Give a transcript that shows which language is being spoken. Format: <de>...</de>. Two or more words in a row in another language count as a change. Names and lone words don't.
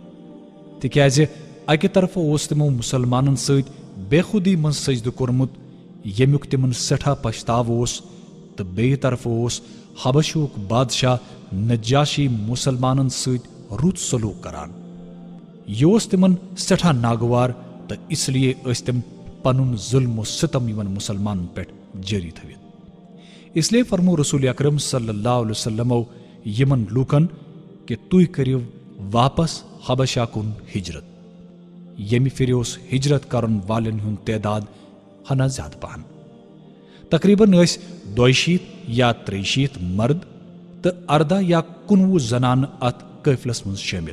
<ks>تِکیازِ اکہ طرف اوس تمو مسلمانن سۭتۍ بے خودی من سجدہ کورمت ییٚمیُک تِمن سٮ۪ٹھاہ پچھتاو اوس تہٕ بیٚیہِ طرفہٕ اوس حبشُک بادشاہ نجاشی مُسلمانن سۭتۍ رُت سلوٗک کران. یہِ اوس تِمن سٮ۪ٹھاہ ناگوار تہٕ</ks> <ur>اس لیے</ur> <ks>ٲسۍ تِم پنُن ظُلم و ستم یِمن مُسلمانن پٮ۪ٹھ جٲری تھٲوِتھ.</ks> <ur>اس لیے</ur> <ks>فرمو رسول اکرم</ks> <ar>صلی اللہ علیہ وسلمو</ar> <ks>یِمن لوٗکن کہِ تُہۍ کٔرِو واپس حبشہ کُن ہجرت. ییٚمہِ پھِرِ اوس ہجرت کرن والٮ۪ن ہُنٛد تعداد ہنا زیادٕ پہن. تقریباً ٲسۍ 62 یا 63 مرد تہٕ 14 یا 19 زنانہٕ اتھ قٲفلس منٛز شٲمِل.</ks>